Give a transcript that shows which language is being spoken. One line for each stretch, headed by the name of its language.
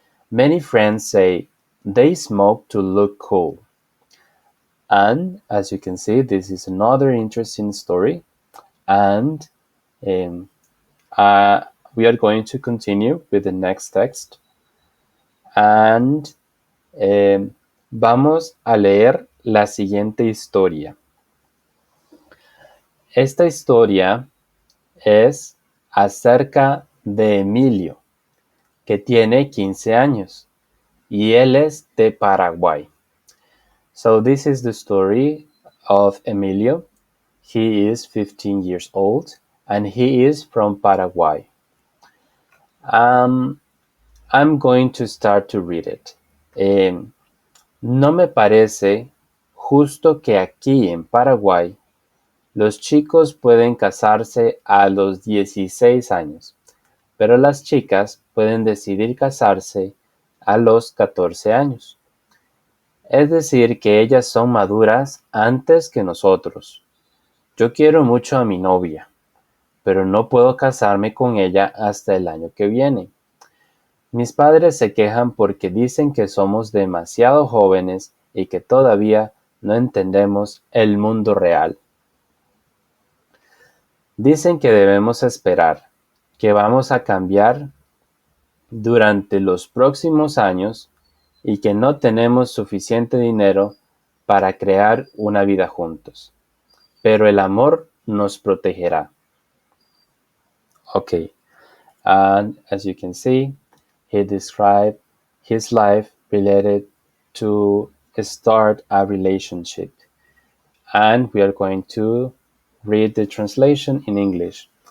English: Many friends say they smoke to look cool. And as you can see, this is another interesting story. And um, uh, we are going to continue with the next text.
Spanish: And vamos a leer la siguiente historia. Esta historia es acerca de Emilio, que tiene 15 años, y él es de Paraguay.
English: So this is the story of Emilio. He is 15 years old, and he is from Paraguay. I'm going to start to read it.
Spanish: No me parece justo que aquí en Paraguay los chicos pueden casarse a los 16 años, pero las chicas pueden decidir casarse a los 14 años. Es decir, que ellas son maduras antes que nosotros. Yo quiero mucho a mi novia, pero no puedo casarme con ella hasta el año que viene. Mis padres se quejan porque dicen que somos demasiado jóvenes y que todavía no entendemos el mundo real. Dicen que debemos esperar, que vamos a cambiar durante los próximos años y que no tenemos suficiente dinero para crear una vida juntos. Pero el amor nos protegerá.
English: Okay, and as you can see, he described his life related to start a relationship. And we are going to read the translation in English.